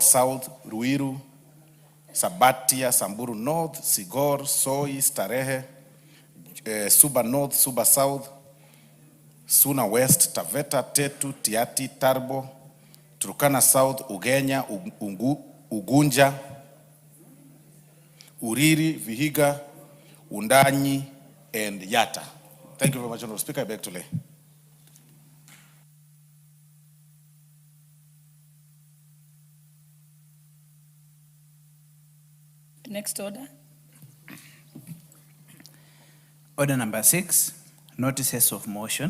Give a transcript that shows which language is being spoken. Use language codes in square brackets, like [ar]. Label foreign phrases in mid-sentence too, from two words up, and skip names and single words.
[en] South, Ruiru, Sabatia, Samburu North, Sigor, Soi, Starehe, Suba North, Suba South, Suna West, Taveta, Tetu, Tiati, Tarbo, Turkana South, Ugenya, Ugunja, Uriri, Vihiga, Undanyi, and Yata. Thank you very much, Honorable Speaker. I beg to lay. Next order. Order number 6, notices of motion.